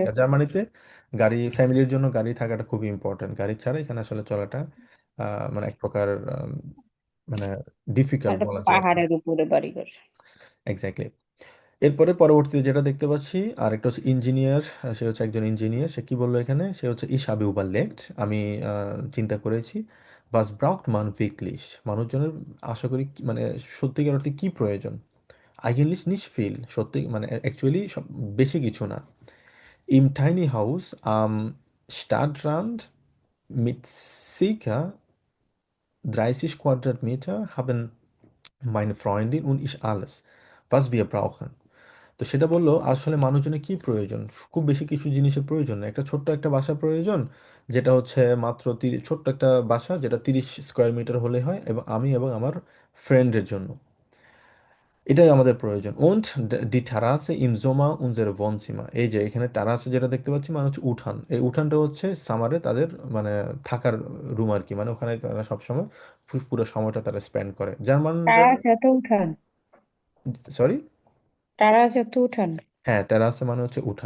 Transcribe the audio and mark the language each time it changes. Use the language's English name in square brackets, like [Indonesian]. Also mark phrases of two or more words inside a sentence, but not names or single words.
[Bangla] আর জার্মানিতে গাড়ি, ফ্যামিলির জন্য গাড়ি থাকাটা খুবই ইম্পর্টেন্ট, গাড়ি ছাড়া এখানে আসলে চলাটা মানে এক প্রকার মানে ডিফিকাল্ট একটা বলা যায় আর কি। পাহাড়ের উপরে বাড়িঘর। এক্স্যাক্টলি। এরপরে পরবর্তীতে যেটা দেখতে পাচ্ছি আরেকটা হচ্ছে ইঞ্জিনিয়ার। সে হচ্ছে একজন ইঞ্জিনিয়ার। সে কি বললো এখানে? সে হচ্ছে [German] ich habe überlegt, [Bangla] আমি চিন্তা করেছি, [German] was braucht man wirklich, [Bangla] মানুষজনের আশা করি মানে সত্যিকার অর্থে কি প্রয়োজন? [German] eigentlich nicht viel, [Bangla] সত্যি মানে অ্যাকচুয়ালি বেশি কিছু না। [German] Im [English] tiny house [German] am Stadtrand mit circa 30 Quadratmeter haben meine Freundin und ich alles, was wir brauchen. [Bangla] তো সেটা বললো আসলে মানুষজনের কি প্রয়োজন। খুব বেশি কিছু জিনিসের প্রয়োজন না, একটা ছোট্ট একটা বাসা প্রয়োজন, যেটা হচ্ছে মাত্র ছোট্ট একটা বাসা যেটা 30 স্কোয়ার মিটার হলে হয়, এবং আমি এবং আমার ফ্রেন্ডের জন্য এটাই আমাদের প্রয়োজন। [German] und die Terrasse im Sommer unsere Wohnzimmer, [Bangla] এই যে এখানে টারাসে যেটা দেখতে পাচ্ছি মানে হচ্ছে উঠান, এই উঠানটা হচ্ছে সামারে তাদের মানে থাকার রুম আর কি, মানে ওখানে তারা সবসময় পুরো সময়টা তারা স্পেন্ড করে জার্মানরা। তারা আছে তো উঠান। সরি, তারা আছে তো উঠান। হ্যাঁ টেরাসে মানে হচ্ছে উঠান।